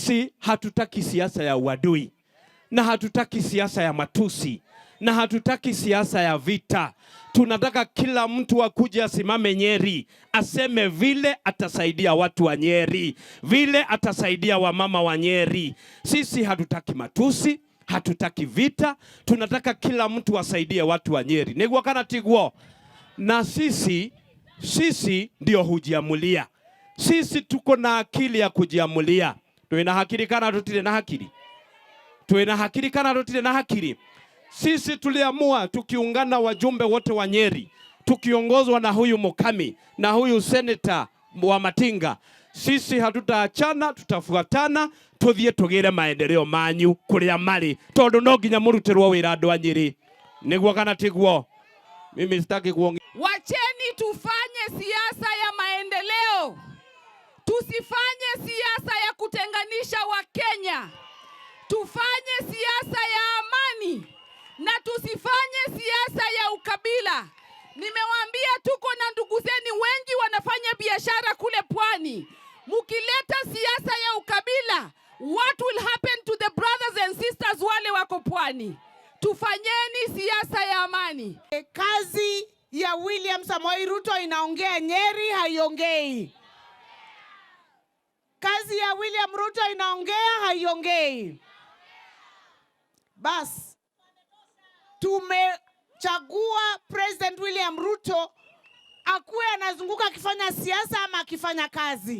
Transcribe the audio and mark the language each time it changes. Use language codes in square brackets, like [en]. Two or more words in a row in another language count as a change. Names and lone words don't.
[sw] Sisi hatutaki siasa ya uadui, na hatutaki siasa ya matusi, na hatutaki siasa ya vita. Tunataka kila mtu akuje asimame Nyeri, aseme vile atasaidia watu wa Nyeri, vile atasaidia wamama wa Nyeri. Sisi hatutaki matusi, hatutaki vita, tunataka kila mtu asaidie watu wa Nyeri. [ki] Niguo kana tiguo? [sw] Na sisi ndio hujiamulia. Sisi tuko na akili ya kujiamulia. [ki] Tuina hakiri kana tutile na hakiri? Tuina hakiri kana tutile na hakiri? [sw] Sisi tuliamua tukiungana wajumbe wote wa Nyeri, tukiongozwa na huyu Mukami na huyu seneta wa Matinga. Sisi hatutaachana, tutafuatana, [ki] tuthie tugire maendeleo manyu kuria mari, tondu no nginya murutirwo wira andu a Nyeri. Niguo kana tiguo? [sw] Mimi sitaki kuongea. Wacheni tufanye siasa ya maendeleo. Tusifanye siasa ya kutenganisha Wakenya. Tufanye siasa ya amani na tusifanye siasa ya ukabila. Nimewaambia tuko na ndugu zenu wengi wanafanya biashara kule pwani. Mukileta siasa ya ukabila, [en] what will happen to the brothers and sisters [sw] wale wako pwani? Tufanyeni siasa ya amani. Kazi ya William Samoei Ruto inaongea, Nyeri haiongei. Kazi ya William Ruto inaongea, haiongei. Bas, tumechagua President William Ruto akuwe anazunguka akifanya siasa ama akifanya kazi.